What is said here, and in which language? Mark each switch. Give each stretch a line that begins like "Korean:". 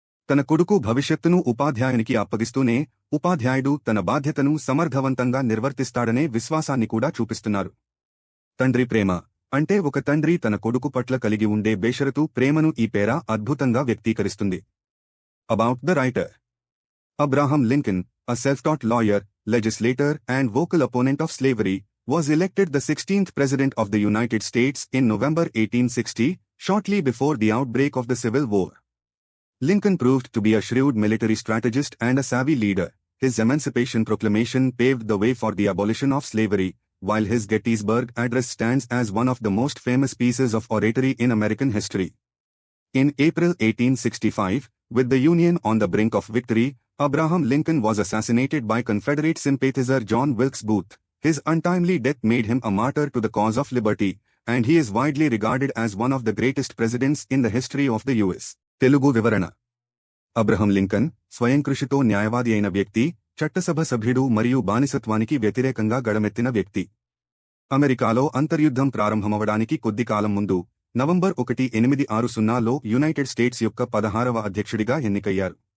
Telugu: తన కొడుకు భవిష్యత్తును ఉపాధ్యాయునికి అప్పగిస్తూనే ఉపాధ్యాయుడు తన బాధ్యతను సమర్థవంతంగా నిర్వర్తిస్తాడనే విశ్వాసాన్ని కూడా చూపిస్తున్నారు. తండ్రి ప్రేమ. అంటే ఒక తండ్రి తన కొడుకు పట్ల కలిగి ఉండే బేషరతు ప్రేమను ఈ పేరా అద్భుతంగా వ్యక్తీకరిస్తుంది.
English: About the writer. Abraham Lincoln, a self-taught lawyer, legislator and vocal opponent of slavery, was elected the 16th President of the United States in November 1860, shortly before the outbreak of the Civil War. Lincoln proved to be a shrewd military strategist and a savvy leader. His Emancipation Proclamation paved the way for the abolition of slavery, while his Gettysburg Address stands as one of the most famous pieces of oratory in American history. In April 1865, With the Union on the brink of victory, Abraham Lincoln was assassinated by Confederate sympathizer John Wilkes Booth. His untimely death made him a martyr to the cause of liberty, and he is widely regarded as one of the greatest presidents in the history of the US.
Telugu: Telugu వివరణ. Abraham Lincoln స్వయంకృషితో న్యాయవాది అయిన వ్యక్తి, చట్టసభ సభ్యుడు మరియు బానిసత్వానికి వ్యతిరేకంగా గళమెత్తిన వ్యక్తి. అమెరికాలో అంతర్యుద్ధం ప్రారంభమవడానికి కొద్ది కాలం ముందు నవంబర్ 1, 1860లో యునైటెడ్ స్టేట్స్ యొక్క 16వ అధ్యక్షుడిగా ఎన్నికయ్యారు.